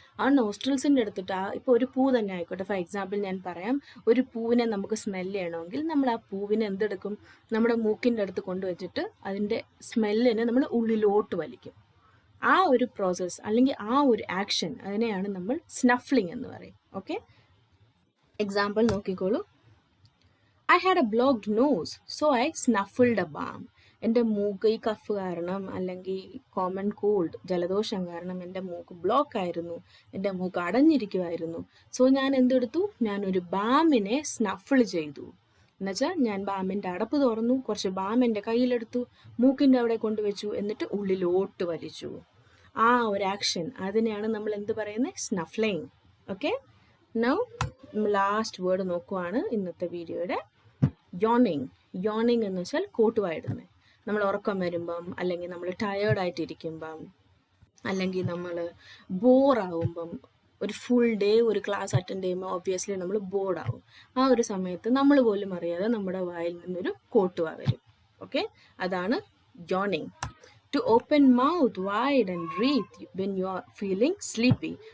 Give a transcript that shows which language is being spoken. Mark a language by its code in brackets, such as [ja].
[ml] ആ നോസ്ട്രിൽസിൻ്റെ എടുത്തിട്ട് ഇപ്പോൾ ഒരു പൂ തന്നെ ആയിക്കോട്ടെ, ഫോർ എക്സാമ്പിൾ ഞാൻ പറയാം, ഒരു പൂവിനെ നമുക്ക് സ്മെല്ല് ചെയ്യണമെങ്കിൽ നമ്മൾ ആ പൂവിനെ എന്തെടുക്കും? നമ്മുടെ മൂക്കിൻ്റെ അടുത്ത് കൊണ്ടുവച്ചിട്ട് അതിൻ്റെ സ്മെല്ലിനെ നമ്മൾ ഉള്ളിലോട്ട് വലിക്കും. ആ ഒരു പ്രോസസ്സ് അല്ലെങ്കിൽ ആ ഒരു ആക്ഷൻ, അതിനെയാണ് നമ്മൾ സ്നഫ്ലിംഗ് എന്ന് പറയും. ഓക്കെ, എക്സാമ്പിൾ നോക്കിക്കോളൂ. [en] I had a blocked nose, so I snuffled a balm. [ml] എൻ്റെ മൂക്ക് ഈ കഫ് കാരണം അല്ലെങ്കിൽ കോമൺ കോൾഡ്, ജലദോഷം കാരണം എൻ്റെ മൂക്ക് ബ്ലോക്ക് ആയിരുന്നു, എൻ്റെ മൂക്ക് അടഞ്ഞിരിക്കുമായിരുന്നു. സോ ഞാൻ എന്തെടുത്തു? ഞാനൊരു ബാമിനെ സ്നഫിൾ ചെയ്തു. എന്നുവെച്ചാൽ ഞാൻ ബാമിൻ്റെ അടപ്പ് തുറന്നു, കുറച്ച് ബാം എൻ്റെ കയ്യിലെടുത്തു, മൂക്കിൻ്റെ അവിടെ കൊണ്ടുവച്ചു, എന്നിട്ട് ഉള്ളിലോട്ട് വലിച്ചു. ആ ഒരു ആക്ഷൻ, അതിനെയാണ് നമ്മൾ എന്ത് പറയുന്നത്? സ്നഫ്ലിംഗ്. ഓക്കെ, നൗ ലാസ്റ്റ് വേർഡ് നോക്കുവാണ് ഇന്നത്തെ വീഡിയോയുടെ. യോണിങ്. യോണിങ് എന്ന് വെച്ചാൽ കോട്ടുവായിടുന്നത്. നമ്മൾ ഉറക്കം വരുമ്പം, അല്ലെങ്കിൽ നമ്മൾ ടയേർഡായിട്ടിരിക്കുമ്പം, അല്ലെങ്കിൽ നമ്മൾ ബോറാകുമ്പം, ഒരു ഫുൾ ഡേ ഒരു ക്ലാസ് അറ്റൻഡ് ചെയ്യുമ്പോൾ ഒബ്വിയസ്ലി നമ്മൾ ബോർഡാവും. ആ ഒരു സമയത്ത് നമ്മൾ പോലും അറിയാതെ നമ്മുടെ വായിൽ നിന്നൊരു കോട്ടുവ വരും. ഓക്കെ, അതാണ് യോണിങ്. [en] To open mouth wide and breathe when you are feeling sleepy.